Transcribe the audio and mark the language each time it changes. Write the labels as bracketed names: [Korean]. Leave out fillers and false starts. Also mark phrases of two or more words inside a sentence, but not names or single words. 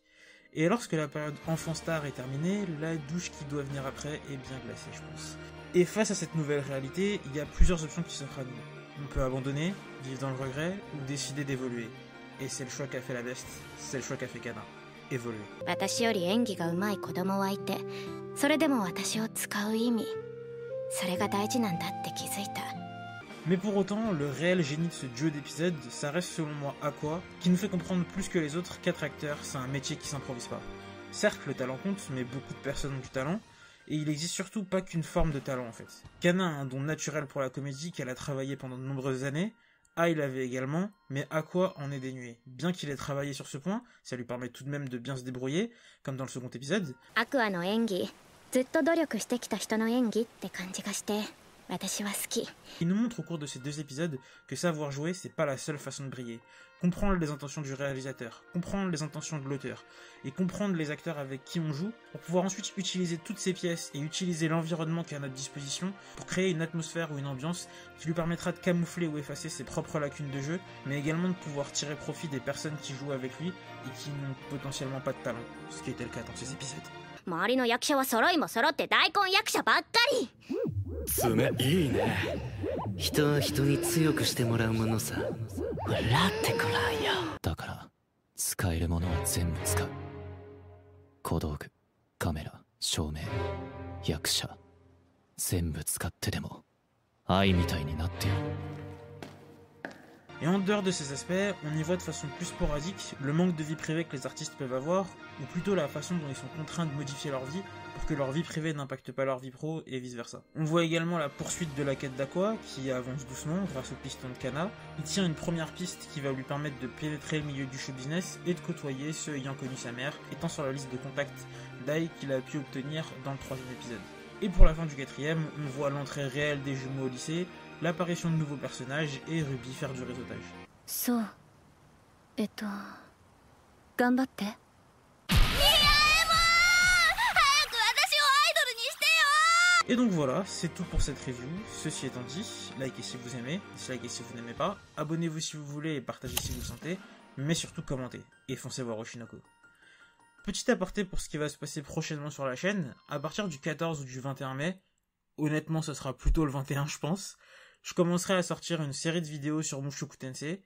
[French] Et lorsque la période enfant star est terminée, la douche qui doit venir après est bien glacée, je pense. Et face à cette nouvelle réalité, il y a plusieurs options qui s'offrent à nous. On peut abandonner, vivre dans le regret, ou décider d'évoluer. Et c'est le choix qu'a fait la Best, c'est le choix qu'a fait Kana. Évoluer. [Japanese] 私より演技が上手い子供はいて、それでも私を使う意味、それが大事なんだって気づいた。 [French] Mais pour autant, le réel génie de ce duo d'épisodes, ça reste selon moi Aqua, qui nous fait comprendre plus que les autres qu'être acteur, c'est un métier qui s'improvise pas. Certes, le talent compte, mais beaucoup de personnes ont du talent, et il existe surtout pas qu'une forme de talent en fait. Kana a un don naturel pour la comédie qu'elle a travaillé pendant de nombreuses années, Ai l'avait également, mais Aqua en est dénué. Bien qu'il ait travaillé sur ce point, ça lui permet tout de même de bien se débrouiller, comme dans le second épisode. [Japanese] Aqua の演技、ずっと努力してきた人の演技って感じがして、 [French] Il nous montre au cours de ces 2 épisodes que savoir jouer, c'est pas la seule façon de briller. Comprendre les intentions du réalisateur, comprendre les intentions de l'auteur, et comprendre les acteurs avec qui on joue, pour pouvoir ensuite utiliser toutes ces pièces et utiliser l'environnement qui est à notre disposition pour créer une atmosphère ou une ambiance qui lui permettra de camoufler ou effacer ses propres lacunes de jeu, mais également de pouvoir tirer profit des personnes qui jouent avec lui et qui n'ont potentiellement pas de talent, ce qui était le cas dans ces épisodes. [Japanese] 周りの役者は揃いも揃って大根役者ばっかり。爪いいね。人は人に強くしてもらうものさ。笑ってくらいよ。だから使えるものは全部使う。小道具、カメラ、照明、役者、全部使ってでも愛みたいになってよ。 [French] Et en dehors de ces aspects, on y voit de façon plus sporadique le manque de vie privée que les artistes peuvent avoir, ou plutôt la façon dont ils sont contraints de modifier leur vie pour que leur vie privée n'impacte pas leur vie pro et vice versa. On voit également la poursuite de la quête d'Aqua qui avance doucement grâce au piston de Kana. Il tient une première piste qui va lui permettre de pénétrer le milieu du show business et de côtoyer ceux ayant connu sa mère, étant sur la liste de contacts d'Ai qu'il a pu obtenir dans le 3e épisode. Et pour la fin du 4e, on voit l'entrée réelle des jumeaux au lycée, l'apparition de nouveaux personnages et Ruby faire du réseautage. So, [Japanese] 頑張って。 [French] Et donc voilà, c'est tout pour cette review. Ceci étant dit, likez si vous aimez, dislikez si vous n'aimez pas, abonnez-vous si vous voulez et partagez si vous le sentez, mais surtout commentez et foncez voir Oshinoko. Petit aparté pour ce qui va se passer prochainement sur la chaîne, à partir du 14 ou du 21 mai, honnêtement ce sera plutôt le 21 je pense, je commencerai à sortir une série de vidéos sur Mushoku Tensei.